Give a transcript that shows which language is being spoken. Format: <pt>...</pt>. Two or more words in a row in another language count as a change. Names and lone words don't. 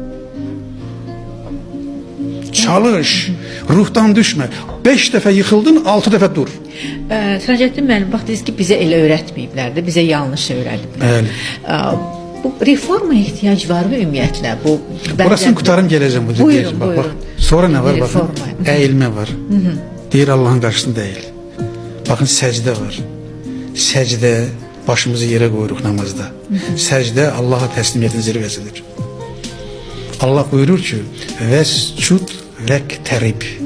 <az>Çalış. Ruhdan düşme. 5 dəfə yıxıldın, 6 dəfə dur. Səracəddin müəllim, bax dediniz ki, bizə elə öyrətməyiblər də, bizə yanlış öyrədiblər. Bəli. Bu reformaya ihtiyac var mı ümumiyyətlə? Orasını qutarım gələcəm bu Buyurun,</az> <tr>bak, buyurun. Sonra ne var? Bakın, Reforma. eğilme var. Deyir Allah'ın karşısında eğil. Bakın secde var. Secde başımızı yere koyuruq namazda. Secde Allah'a teslimiyetin zirvesidir. Allah buyurur ki</tr> <ar>واسجد واقترب.</ar>